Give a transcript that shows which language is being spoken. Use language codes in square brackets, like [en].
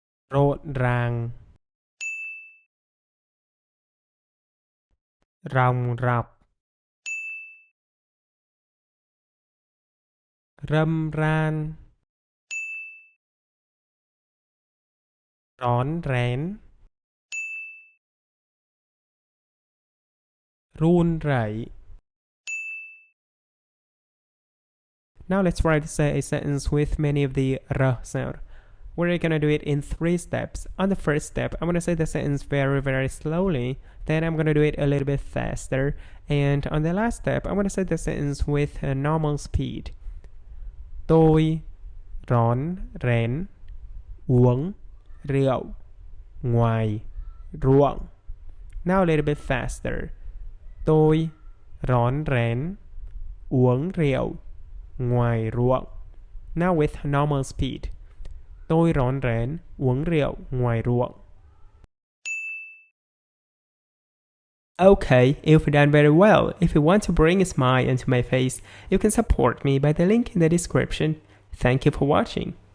[vi] rộn ràng, ròng rọc, râm ran, rón rén, run rẩy. [en] Now let's try to say a sentence with many of the R sound. We're gonna do it in 3 steps. On the first step, I'm gonna say the sentence very slowly. Then I'm gonna do it a little bit faster. And on the last step, I'm gonna say the sentence with a normal speed. [vi] Tôi rón rén uống rượu ngoài ruộng. [en] Now a little bit faster. [vi] Tôi rón rén uống rượu ngoài ruộng. [en] Now with normal speed. [vi] Tôi rón rén uống rượu ngoài ruộng. [en] Okay, you've done very well. If you want to bring a smile into my face, you can support me by the link in the description. Thank you for watching.